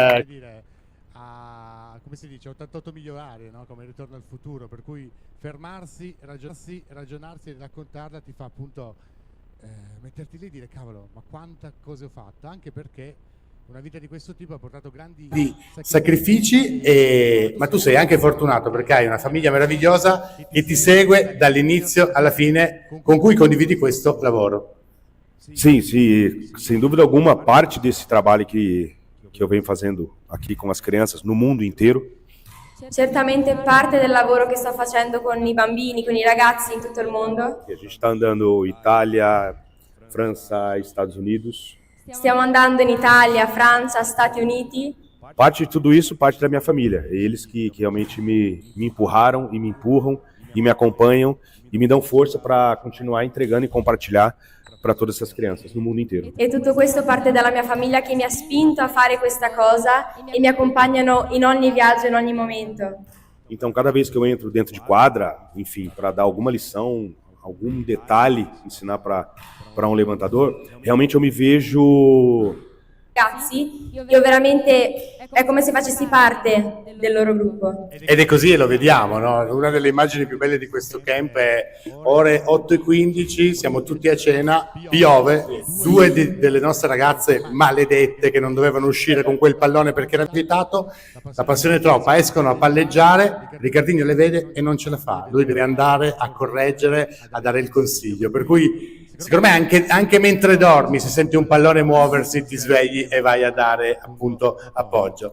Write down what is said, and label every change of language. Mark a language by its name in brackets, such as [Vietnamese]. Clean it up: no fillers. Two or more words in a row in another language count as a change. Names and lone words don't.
[Italian] come si dice, 88 miglia orarie, no? Come Ritorno al futuro, per cui fermarsi, ragionarsi e raccontarla ti fa appunto metterti lì e dire cavolo, ma quante cose ho fatto, anche perché una vita di questo tipo ha portato grandi sacrifici, ma tu sei anche fortunato perché hai una famiglia meravigliosa che ti segue dall'inizio alla fine, con cui condividi questo lavoro. [Portuguese] Sim, sem dúvida alguma, parte desse trabalho que eu venho fazendo aqui com as crianças no mundo inteiro, [Italian] Certamente parte del lavoro che sto facendo con i bambini, con i ragazzi in tutto il mondo. [Portuguese] a gente está andando Itália, França, Estados Unidos. [Italian] Stiamo andando in Italia, Francia, Stati Uniti. [Portuguese] Parte de tudo isso, parte da minha família. Eles que realmente me empurraram e me empurram e me acompanham e me dão força para continuar entregando e compartilhar para todas essas crianças no mundo inteiro. [Italian] E tutto questo parte dalla mia famiglia che mi ha spinto a fare questa cosa e mi accompagnano in ogni viaggio, in ogni momento. [Portuguese] Então, cada vez que eu entro dentro de quadra, enfim, para dar alguma lição, algum detalhe, ensinar para um levantador, realmente eu me vejo [Italian] Ragazzi, io veramente è come se facessi parte del loro gruppo. Ed è così e lo vediamo, no? Una delle immagini più belle di questo camp è ore 8:15, siamo tutti a cena, piove, 2 delle nostre ragazze maledette che non dovevano uscire con quel pallone perché era vietato, la passione è troppa, escono a palleggiare, Riccardino le vede e non ce la fa, lui deve andare a correggere, a dare il consiglio, per cui secondo me anche mentre dormi, se senti un pallone muoversi, ti svegli e vai a dare appunto appoggio.